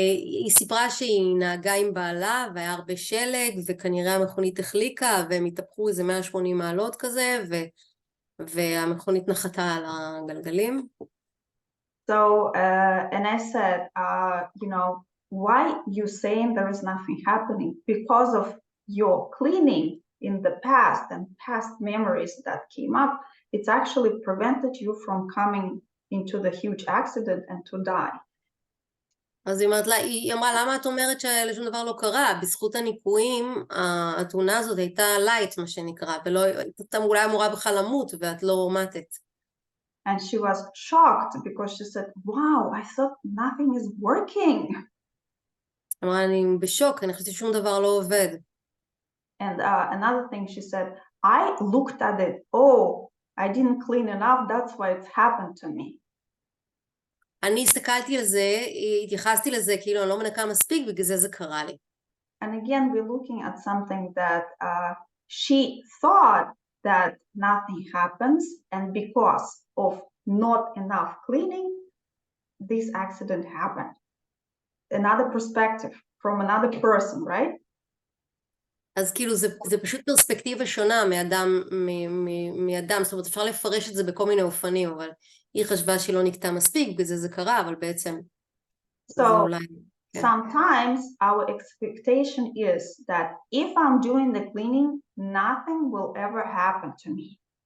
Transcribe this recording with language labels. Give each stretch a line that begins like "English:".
Hebrew: היא סיפרה שהיא נהגה עם בעלה והיה הרבה שלג וכנראה המכונית החליקה והם התהפכו איזה 180 מעלות כזה והמכונית נחתה על הגלגלים.
English: So and I said, why you saying there is nothing happening? Because of your cleaning in the past and past memories that came up, it's actually prevented you from coming into the huge accident and to die.
Hebrew: אז היא אמרה, למה את אומרת ששום דבר לא קרה? בזכות הניקויים, התאונה הזאת הייתה לייט, מה שנקרא, ולא, הייתה אולי אמורה בכלל למות, ואת לא מתת.
English: And she was shocked because she said, wow, I thought nothing is working.
Hebrew: אמרה, אני בשוק, אני חושבת ששום דבר לא עובד.
English: And another thing she said, I looked at it, oh, I didn't clean enough, that's why it's happened to me.
Hebrew: אני הסתכלתי על זה, התייחסתי לזה, כאילו אני לא מנקה מספיק, בגלל זה קרה לי.
English: And again, we're looking at something that she thought that nothing happens, and because of not enough cleaning, this accident happened. Another perspective from another person, right?
Hebrew: אז כאילו זה פשוט פרספקטיבה שונה מאדם, זאת אומרת אפשר לפרש את זה בכל מיני אופנים, אבל היא חשבה שהיא לא נקטה מספיק, בגלל זה קרה, אבל בעצם זה אולי...
English: Sometimes our expectation is that if I'm doing the cleaning, nothing will ever happen to me.